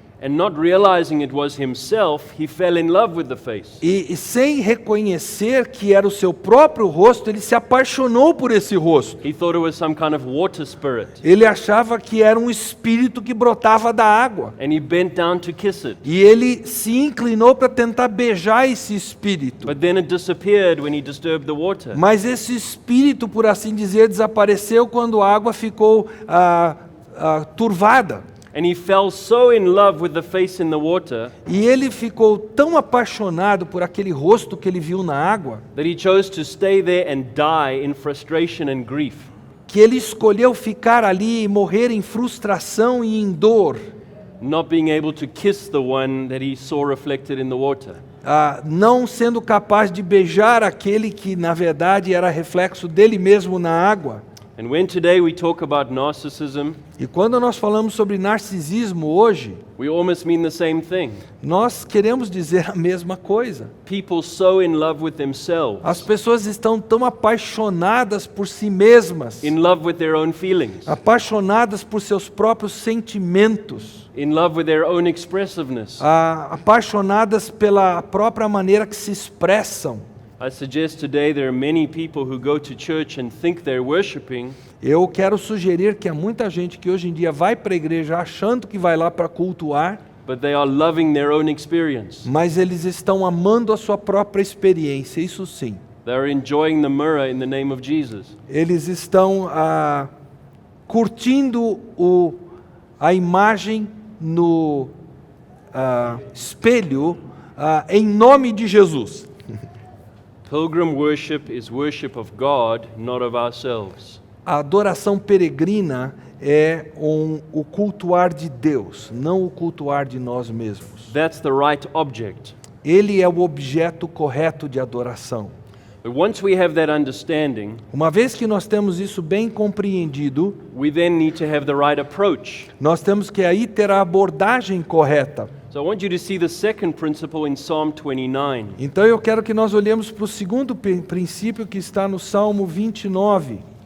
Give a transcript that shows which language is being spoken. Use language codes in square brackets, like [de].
[en] And not realizing it was himself, he fell in love with the face. [pt] E sem reconhecer que era o seu próprio rosto, ele se apaixonou por esse rosto. [en] He thought it was some kind of water spirit. [pt] Ele achava que era um espírito que brotava da água. [en] And he bent down to kiss it. [pt] E ele se inclinou para tentar beijar esse espírito. [en] But then it disappeared when he disturbed the water. [pt] Mas esse espírito, por assim dizer, desapareceu quando a água ficou turvada. [en] And he fell so in love with the face in the water [pt] E ele ficou tão apaixonado por aquele rosto que ele viu na água, [en] that he chose to stay there and die in frustration and grief. [pt] que ele escolheu ficar ali e morrer em frustração e em dor, [en] Not being able to kiss the one that he saw reflected in the water. [pt] não sendo capaz de beijar aquele que na verdade era reflexo dele mesmo na água. [en] And when today we talk about narcissism, [pt] E quando nós falamos sobre narcisismo hoje, [en] we almost mean the same thing. [pt] nós queremos dizer a mesma coisa. [en] People so in love with themselves, [pt] As pessoas estão tão apaixonadas por si mesmas, [en] in love with their own feelings, [pt] apaixonadas por seus próprios sentimentos, [en] in love with their own expressiveness. [pt] apaixonadas pela própria maneira que se expressam. [en] I suggest today there are many people who go to church and think they're worshiping, [pt] Eu quero sugerir que há muita gente que hoje em dia vai para a igreja achando que vai lá para cultuar, [en] but they are loving their own experience. [pt] mas eles estão amando a sua própria experiência, isso sim. [en] They are enjoying the mirror in the name of Jesus. [pt] Eles estão curtindo a imagem no espelho em nome de Jesus. [en] Pilgrim worship is worship of God, not of ourselves. [pt] A adoração peregrina é o cultuar de Deus, não o cultuar de nós mesmos. [en] That's the right object. [pt] Ele é o objeto correto de adoração. [en] But once we have that understanding, [pt] Uma vez que nós temos isso bem compreendido, [en] we then need to have the right approach. [pt] nós temos que aí ter a abordagem correta. [en] So I want you to see the second principle in Psalm 29. [pt] Então eu quero que nós olhemos para o segundo princípio que está no Salmo 29.